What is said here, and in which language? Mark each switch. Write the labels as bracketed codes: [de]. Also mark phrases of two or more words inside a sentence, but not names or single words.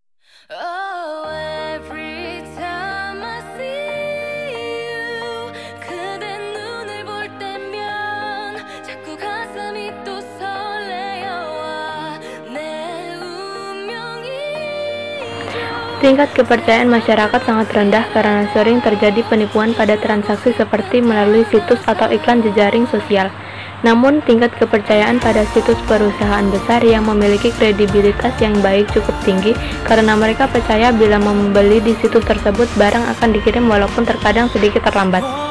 [en] Oh, every time I see you, [ko] 그대 눈을 볼 때면 자꾸 가슴이 또 설레어와 내 운명이죠. [id] Tingkat kepercayaan masyarakat sangat rendah karena sering terjadi penipuan pada transaksi seperti melalui situs atau iklan jejaring sosial. Namun, tingkat kepercayaan pada situs perusahaan besar yang memiliki kredibilitas yang baik cukup tinggi karena mereka percaya bila membeli di situs tersebut barang akan dikirim walaupun terkadang sedikit terlambat.